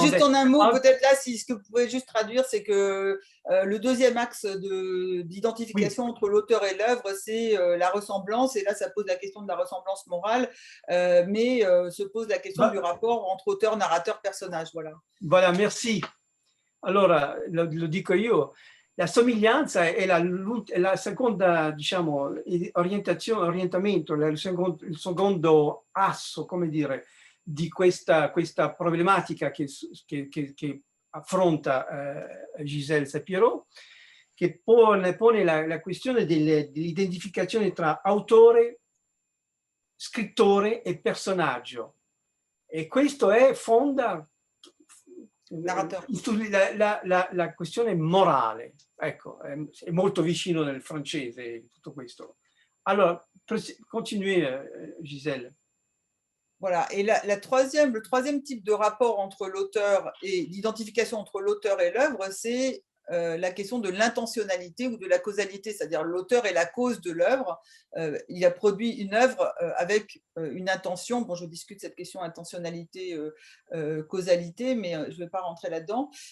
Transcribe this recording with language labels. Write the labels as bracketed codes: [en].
[fr] Juste en un mot, peut-être là, si ce que vous pouvez juste traduire, c'est que le deuxième axe d'identification entre l'auteur et l'œuvre, c'est la ressemblance, et là, ça pose la question de la ressemblance morale, mais se pose la question du rapport entre auteur, narrateur, personnage. Voilà, merci. [it] Allora, lo dico io. La somiglianza è la seconda, diciamo, orientamento, il secondo asso, come dire, di questa problematica che affronta Gisèle Sapiro, che pone la questione dell'identificazione tra autore, scrittore e personaggio. E questo fonda la questione morale, ecco, è molto vicino nel francese tutto questo. Allora, [fr] continuez, Gisèle. Voilà, et le troisième type de rapport entre l'auteur et l'identification entre l'auteur et l'œuvre, c'est la question de l'intentionnalité ou de la causalité, c'est-à-dire l'auteur est la cause de l'œuvre. Il a produit une œuvre avec une intention. Bon, je discute cette question intentionnalité, causalité, mais je ne vais pas rentrer là-dedans.